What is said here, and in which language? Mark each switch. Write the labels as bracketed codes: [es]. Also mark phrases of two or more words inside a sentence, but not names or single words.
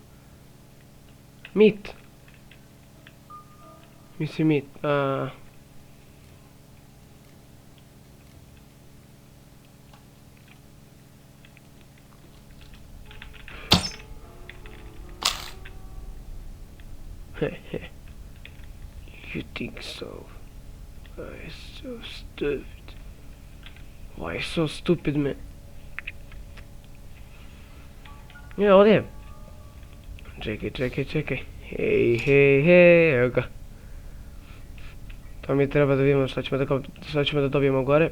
[en] Meat. Mislim meat. You think so? Why so stupid? Why so stupid, man? [bs] Ja, ovdje. Čekaj. Hej, evo ga. To mi treba da vidimo šta ćemo da dobijemo gore.